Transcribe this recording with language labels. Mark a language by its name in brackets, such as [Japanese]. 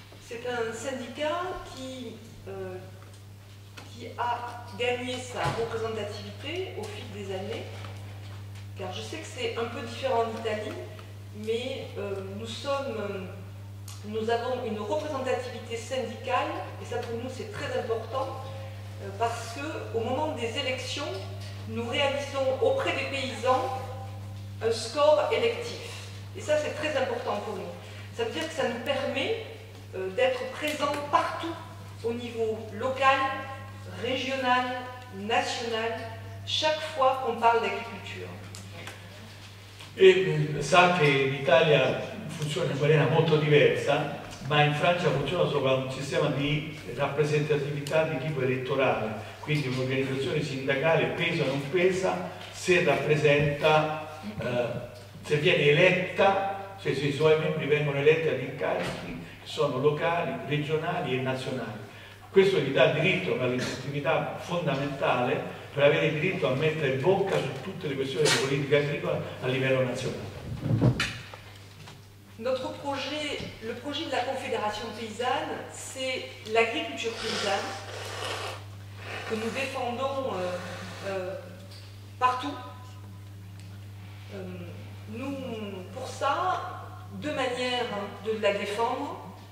[French] C'est un syndicat qui a gagné sa représentativité au fil des années, car je sais que c'est un peu différent en Italie, mais nous avons une représentativité syndicale, et ça pour nous c'est très important, parce qu'au moment des élections, nous réalisons auprès des paysans un score électif. Et ça c'est très important pour nous. Ça veut dire que ça nous permet d'être présents partout, au niveau local, régional, national, chaque fois qu'on parle d'agriculture. [Italian] E sa che l'Italia funziona in maniera molto diversa, ma in Francia funziona sopra un sistema di rappresentatività di tipo elettorale, quindi un'organizzazione sindacale pesa o non pesa se rappresenta, se viene eletta, se i suoi membri vengono eletti ad incarichi che sono locali, regionali e nazionali. Questo gli dà diritto a una legittimità fondamentale per avere il diritto a mettere in bocca su tutte le questioni di politica agricola a livello nazionale. [French] Notre projet, le projet de la Confédération paysanne, c'est l'agriculture paysanne que nous défendons partout. Nous, pour ça, deux manières de la défendre.